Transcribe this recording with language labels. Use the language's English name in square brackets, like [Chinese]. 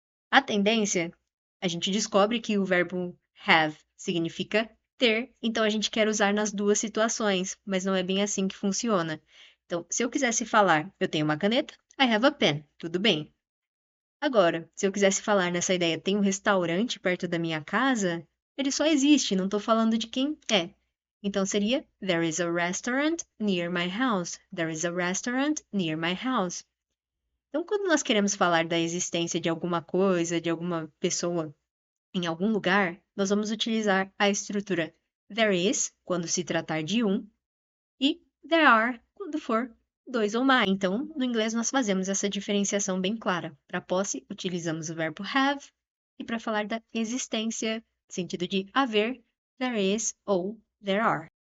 [Portuguese] A tendência, a gente descobre que o verbo have significa ter, então a gente quer usar nas duas situações, mas não é bem assim que funciona. Então, se eu quisesse falar, eu tenho uma caneta, [English] I have a pen, [Portuguese] tudo bem. Agora, se eu quisesse falar nessa ideia, tem um restaurante perto da minha casa, ele só existe, não estou falando de quem é. Então seria [English] There is a restaurant near my house. There is a restaurant near my house. [Portuguese] Então, quando nós queremos falar da existência de alguma coisa, de alguma pessoa em algum lugar, nós vamos utilizar a estrutura there is, quando se tratar de um, e there are, quando for dois ou mais. Então, no inglês, nós fazemos essa diferenciação bem clara. Para posse, utilizamos o verbo have, e para falar da existência, sentido de haver, there is ou there are.